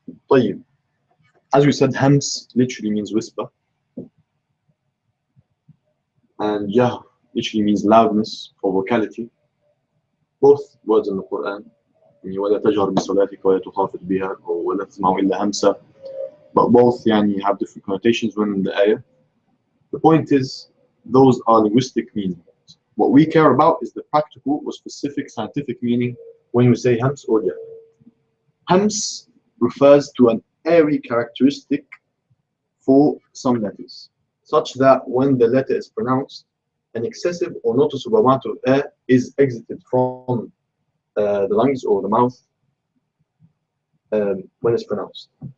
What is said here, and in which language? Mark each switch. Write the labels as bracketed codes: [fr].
[ar] طيب. [en] As we said, hams literally means whisper. And jar literally means loudness or vocality. Both words in the Quran. [ar] ولا تجهر بصلاتك ولا تخافت بها ولا تسمع إلا همسا. [en] But both have different connotations when in the ayah. The point is, those are linguistic meanings. What we care about is the practical or specific scientific meaning when we say hams or jar. Hams refers to an airy characteristic for some letters, such that when the letter is pronounced, an excessive or noticeable amount of air is exited from the lungs or the mouth when it's pronounced.